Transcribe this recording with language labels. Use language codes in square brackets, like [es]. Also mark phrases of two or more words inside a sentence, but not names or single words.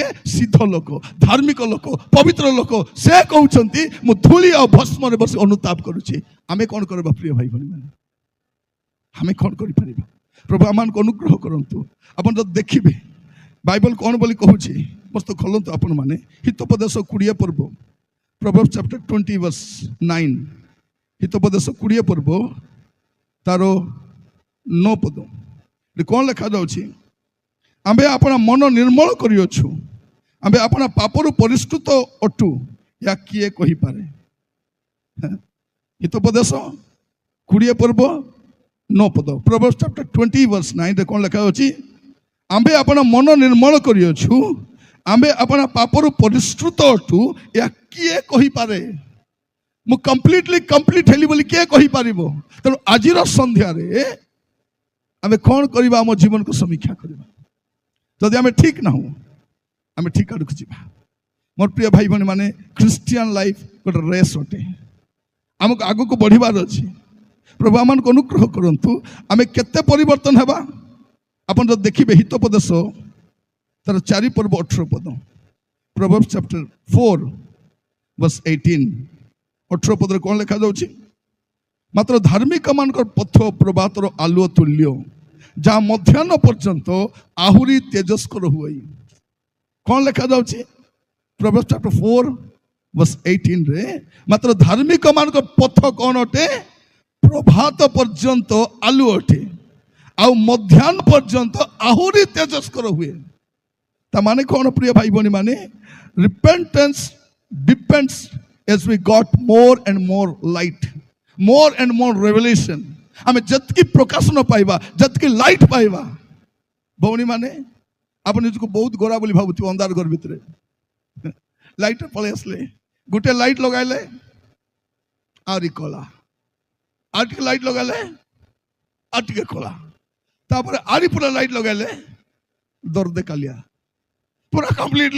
[or] ସିଦ୍ଧ ଲୋକ, ଧାର୍ମିକ ଲୋକ, ପବିତ୍ର ଲୋକ। ସେ କହୁଛନ୍ତି ମୁଁ ଧୂଳି ଆଉ ଭସ୍ମରେ ବସି ଅନୁତାପ କରୁଛି। ଆମେ କ'ଣ କରିବା ପ୍ରିୟ ଭାଇ ଭଉଣୀ ମାନେ? ଆମେ କ'ଣ କରିପାରିବା? ପ୍ରଭୁ ଆମମାନଙ୍କୁ ଅନୁଗ୍ରହ କରନ୍ତୁ। ଆପଣ ଯଦି ଦେଖିବେ ବାଇବଲ କ'ଣ ବୋଲି କହୁଛି, ମସ୍ତ ଖୋଲନ୍ତୁ ଆପଣ ମାନେ। ହିତୋପଦେଶ 20 ପର୍ବ, [en] Proverbs chapter 20 verse 9। [or] ହିତୋପଦେଶ 20 ପର୍ବ ତାର 9 ପଦ କ'ଣ ଲେଖାଯାଉଛି? ଆମ୍ଭେ ଆପଣ ମନ ନିର୍ମଳ କରିଅଛୁ, ଆମ୍ଭେ ଆପଣ ପାପରୁ ପରିଷ୍କୃତ ଅଟୁ, ୟା କିଏ କହିପାରେ? ହିତୋପଦେଶ 20 ପର୍ବ 9 ପଦ, [en] Proverbs chapter 20 verse 9 [or] କ'ଣ ଲେଖାଯାଉଛି? ଆମ୍ଭେ ଆପଣ ମନ ନିର୍ମଳ କରିଅଛୁ, ଆମ୍ଭେ ଆପଣ ପାପରୁ ପରିଷ୍କୃତ ଅଟୁ, ଏହା କିଏ କହିପାରେ? ମୁଁ କମ୍ପ୍ଲିଟ ହେଲି ବୋଲି କିଏ କହିପାରିବ? ତେଣୁ ଆଜିର ସନ୍ଧ୍ୟାରେ ଆମେ କ'ଣ କରିବା? ଆମ ଜୀବନକୁ ସମୀକ୍ଷା କରିବା। ଯଦି ଆମେ ଠିକ ନାହୁଁ ଆମେ ଠିକ ଆଡ଼କୁ ଯିବା। ମୋର ପ୍ରିୟ ଭାଇ ଭଉଣୀ ମାନେ, [en] Christian life [or] ଗୋଟେ ରେସ୍ ଅଟେ। ଆମକୁ ଆଗକୁ ବଢ଼ିବାର ଅଛି। ପ୍ରଭୁ ଆମମାନଙ୍କୁ ଅନୁଗ୍ରହ କରନ୍ତୁ। ଆମେ କେତେ ପରିବର୍ତ୍ତନ ହେବା? ଆପଣ ଯଦି ଦେଖିବେ ହିତୋପଦେଶ ତାର 4 ପର୍ବ 18 ପଦ, [en] Proverbs chapter 4 verse 18। [or] 18 ପଦରେ କ'ଣ ଲେଖାଯାଉଛି? ମାତ୍ର ଧାର୍ମିକ ମାନଙ୍କର ପଥ ପ୍ରଭାତର ଆଲୁଅ ତୁଲ୍ୟ, ଯାହା ମଧ୍ୟାହ୍ନ ପର୍ଯ୍ୟନ୍ତ ଆହୁରି ତେଜସ୍କର ହୁଏ। କ'ଣ ଲେଖାଯାଉଛି? [en] Proverbs chapter 4 verse 18 [or] ରେ ମାତ୍ର ଧାର୍ମିକ ମାନଙ୍କର ପଥ କ'ଣ ଅଟେ? ପ୍ରଭାତ ପର୍ଯ୍ୟନ୍ତ ଆଲୁଅ ଅଟେ, ଆଉ ମଧ୍ୟାହ୍ନ ପର୍ଯ୍ୟନ୍ତ ଆହୁରି ତେଜସ୍କର ହୁଏ। ତା ମାନେ କ'ଣ ପ୍ରିୟ ଭାଇ ଭଉଣୀ ମାନେ? [en] ରିପେଣ୍ଟେନ୍ସ depends as we got more and more light, more and more revelation। [or] ଆମେ ଯେତିକି ପ୍ରକାଶନ ପାଇବା, ଯେତିକି ଲାଇଟ୍ ପାଇବା, ଭଉଣୀ ମାନେ ଆପଣ ନିଜକୁ ବହୁତ ଗୋରା ବୋଲି ଭାବୁଥିବେ ଅନ୍ଧାର ଘର ଭିତରେ। ଲାଇଟ୍ ପଳେଇ ଆସିଲେ, ଗୋଟେ ଲାଇଟ୍ ଲଗାଇଲେ ଆହୁରି କଳା, ଆଉ ଟିକେ ଲାଇଟ୍ ଲଗାଇଲେ ଆଉ ଟିକେ କଳା, ତାପରେ ଆହୁରି ପୁରା ଲାଇଟ୍ ଲଗାଇଲେ ଦର୍ଦେ କାଲିଆ, ପୁରା କମ୍ପ୍ଲିଟଲି।